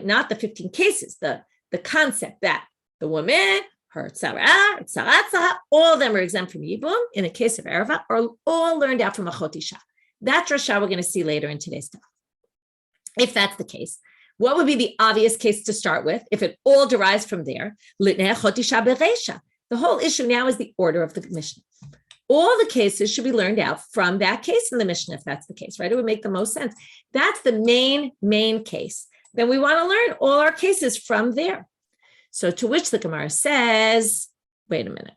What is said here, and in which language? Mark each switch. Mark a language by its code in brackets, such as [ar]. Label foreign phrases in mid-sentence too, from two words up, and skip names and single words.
[en] Not the 15 cases, the concept that the woman, her tzara, all of them are exempt from yibum. In the case of erva, are all learned out from [he] אחות אשה. [en] That drasha we're going to see later in today's stuff. If that's the case, what would be the obvious case to start with if it all derives from there? [arc] ליתני אחות אשה ברישא. [en] The whole issue now is the order of the Mishnah. All the cases should be learned out from that case in the Mishnah, if that's the case, right? It would make the most sense. That's the main case. Then we want to learn all our cases from there. So to which the Gemara says, wait a minute.